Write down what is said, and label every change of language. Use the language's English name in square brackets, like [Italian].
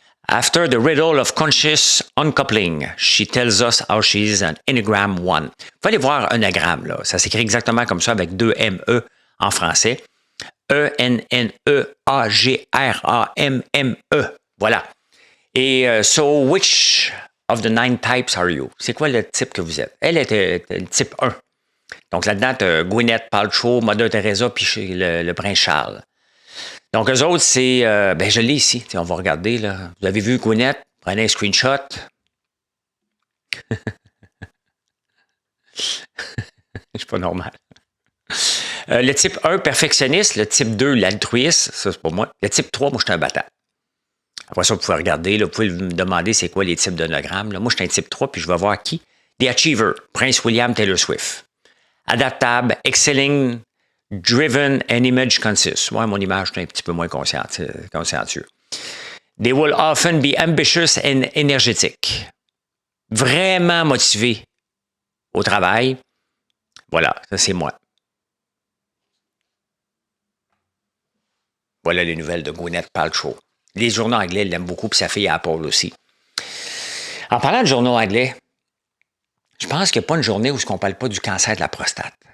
[English] After the riddle of conscious uncoupling, she tells us how she's an Enneagram 1. [French] Vous allez voir un anagramme, là. Ça s'écrit exactement comme ça avec 2 M-E en français. E-N-N-E-A-G-R-A-M-M-E. Voilà. [English] Et so, which of the 9 types are you? [French] C'est quoi le type que vous êtes? Elle était le type 1. Donc là-dedans, tu as Gwyneth Paltrow, Mother Teresa, puis le prince Charles. Donc, eux autres, c'est... ben, je l'ai ici. On va regarder, là. Vous avez vu Gwyneth? Prenez un screenshot. Je suis pas normal. Le type 1, perfectionniste. Le type 2, l'altruiste. Ça, c'est pour moi. Le type 3, moi, je suis un battant. Après ça, vous pouvez regarder, là, vous pouvez me demander c'est quoi les types d'honogrammes. Moi, je suis un type 3, puis je vais voir qui. [English] The Achiever, Prince William, Taylor Swift. Adaptable, excelling, driven and image conscious. [French] Moi, mon image est un petit peu moins consciencieux. [English] They will often be ambitious and energetic. [French] Vraiment motivé au travail. Voilà, ça c'est moi. Voilà les nouvelles de Gwyneth Paltrow. Les journaux anglais l'aiment beaucoup, puis sa fille Apple aussi. En parlant de journaux anglais, je pense qu'il n'y a pas une journée où on ne parle pas du cancer de la prostate.